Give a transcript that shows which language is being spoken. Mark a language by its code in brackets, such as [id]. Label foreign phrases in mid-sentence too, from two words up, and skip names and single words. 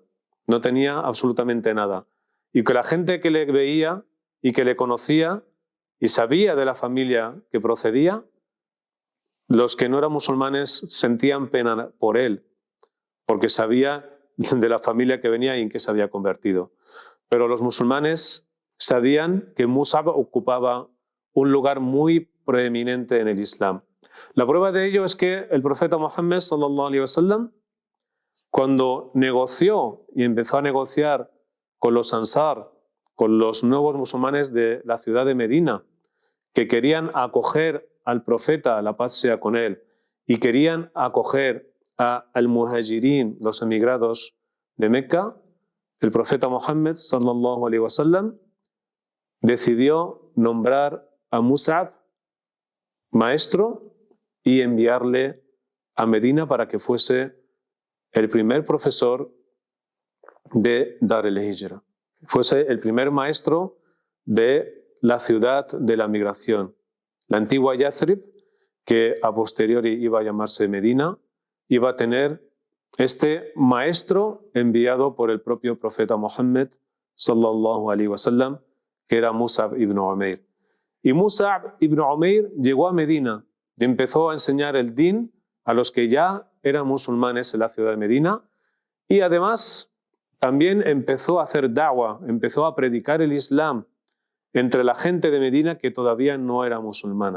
[es] No tenía absolutamente nada. Y que la gente que le veía y que le conocía y sabía de la familia que procedía, los que no eran musulmanes sentían pena por él, porque sabía de la familia que venía y en qué se había convertido. Pero los musulmanes sabían que Musab ocupaba un lugar muy preeminente en el Islam. La prueba de ello es que el profeta Muhammad [ar] صلى الله عليه وسلم, [es] cuando negoció y empezó a negociar con los Ansar, con los nuevos musulmanes de la ciudad de Medina, que querían acoger al profeta, la paz sea con él, y querían acoger a al-Muhajirin, los emigrados de Meca, el profeta Muhammad [ar] صلى الله عليه وسلم [es] decidió nombrar a Musab maestro y enviarle a Medina para que fuese el primer profesor de Dar el-Hijra, fuese el primer maestro de la ciudad de la migración. La antigua Yathrib, que a posteriori iba a llamarse Medina, iba a tener este maestro enviado por el propio profeta Muhammad [ar] صلى الله عليه وسلم, [es] que era Musab ibn Umair. Y Musab ibn Umair llegó a Medina y empezó a enseñar el din a los que ya eran musulmanes en la ciudad de Medina, y además también empezó a hacer da'wah, empezó a predicar el Islam entre la gente de Medina que todavía no era musulmana.